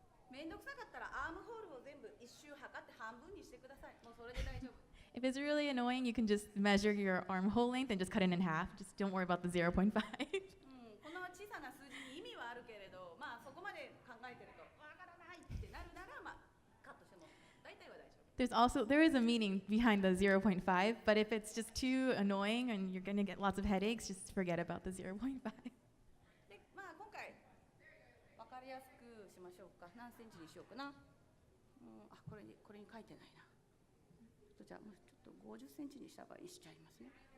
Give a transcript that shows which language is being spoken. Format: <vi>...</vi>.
<ja>めんどくさかったらアームホールを全部一周測って半分にしてください。もうそれで大丈夫。</ja> <en>If it's really annoying, you can just measure your armhole length and just cut it in half. Just don't worry about the 0.5.</en> <ja>この小さな数字に意味はあるけれど、そこまで考えてるとわからないってなるなら、カットしても大体は大丈夫。</ja> <en>There is a meaning behind the 0.5, but if it's just too annoying and you're going to get lots of headaches, just forget about the 0.5.</en> <ja>で、今回わかりやすくしましょうか。何センチにしようかな。これに書いてないな。じゃあもうちょっと50センチにした場合にしちゃいますね。</ja>